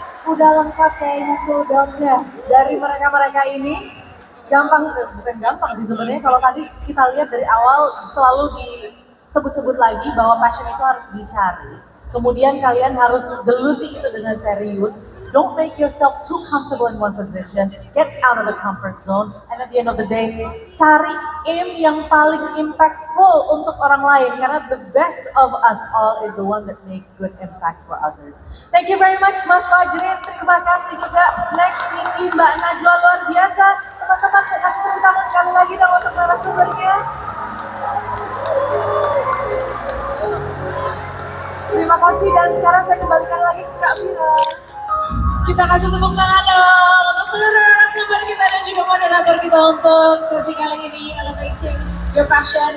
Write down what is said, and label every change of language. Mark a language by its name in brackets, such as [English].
[Indonesian] Udah lengkap kayaknya full dots-nya dari mereka-mereka ini. Bukan gampang sih sebenarnya, kalau tadi kita lihat dari awal selalu disebut-sebut lagi bahwa passion itu harus dicari. Kemudian kalian harus geluti itu dengan serius. [English] Don't make yourself too comfortable in one position. Get out of the comfort zone. And at the end of the day, [Indonesian] cari aim yang paling impactful untuk orang lain. Karena [English] the best of us all is the one that make good impacts for others. Thank you very much Mas Fajrin. [Indonesian] Terima kasih juga. Next Niki, Mbak Najwa, luar biasa. Teman-teman, kasih tepuk tangan sekali lagi dong untuk narasumbernya. Terima kasih, dan sekarang saya kembalikan lagi ke Kak Mira. Kita kasih tepuk tangan dong untuk seluruh narasumber kita dan juga moderator kita untuk sesi kali ini, Elevating Your Passion.